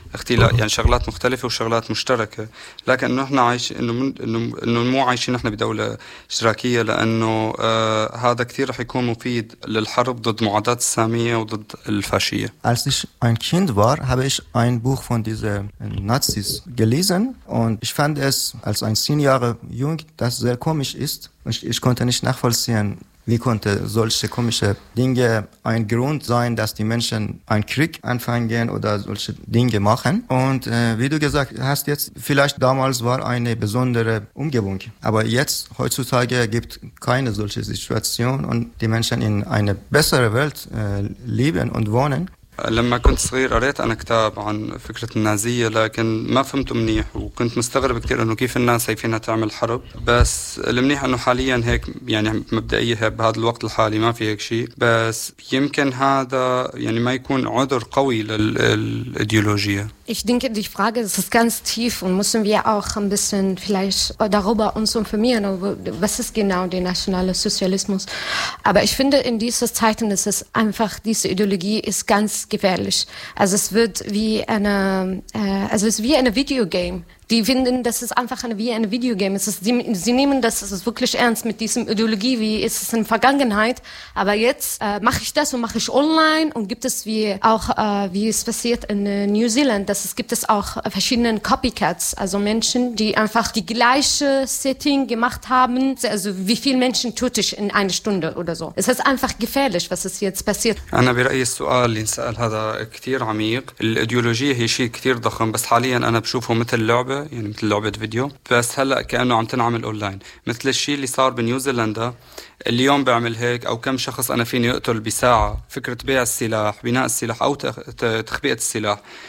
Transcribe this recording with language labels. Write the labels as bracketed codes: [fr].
[ar] يعني شغلات مختلفة وشغلات مشتركة لكن نحن عايش إنه مو عايشين نحن بدولة اشتراكية لأنه هذا كثير رح يكون مفيد للحرب ضد معاداة السامية وضد الفاشية. [de] Als ich ein Kind war, habe ich ein Buch von diesen Nazis gelesen und ich fand es als ein 10 Jahre jung, das sehr komisch ist. Ich konnte nicht nachvollziehen, wie konnte solche komische Dinge ein Grund sein, dass die Menschen einen Krieg anfangen oder solche Dinge machen. Und wie du gesagt hast jetzt, vielleicht damals war eine besondere Umgebung. Aber jetzt, heutzutage, gibt keine solche Situation und die Menschen in eine bessere Welt leben und wohnen. [ar] لما كنت صغير قريت أنا كتاب عن فكرة النازية لكن ما فهمته منيح وكنت مستغرب كتير أنه كيف الناس شايفينها تعمل حرب بس المنيح أنه حاليا هيك يعني مبدئيا بهذا الوقت الحالي ما في هيك شيء بس يمكن هذا يعني ما يكون عذر قوي للإيديولوجية [de] Ich denke, die Frage ist ganz tief und müssen wir auch ein bisschen vielleicht darüber uns informieren, was ist genau der nationale Sozialismus. Aber ich finde, in dieser Zeit ist es einfach, diese Ideologie ist ganz gefährlich. Also es wird wie eine, also es ist wie eine Videogame. Die finden, das ist einfach eine, wie ein Videogame. Es ist, sie nehmen das, es ist wirklich ernst mit diesem Ideologie, wie ist es in der Vergangenheit. Aber jetzt mache ich das und mache ich online und gibt es wie auch, wie es passiert in New Zealand, dass es gibt es auch verschiedene Copycats, also Menschen, die einfach die gleiche Setting gemacht haben. Also wie viele Menschen töte ich in einer Stunde oder so. Es ist einfach gefährlich, was ist jetzt passiert. Ich habe das Sual, das ich habe, sehr [ar] عميق. [de] Die Ideologie ist sehr groß, aber [ar] حاليا انا بشوفه مثل لعبة يعني مثل لعبة فيديو بس هلأ كأنه عم تنعمل أونلاين مثل الشيء اللي صار بنيوزيلندا اليوم بعمل هيك أو كم شخص أنا فيني يقتل بساعة فكرة بيع السلاح بناء السلاح أو تخبئة السلاح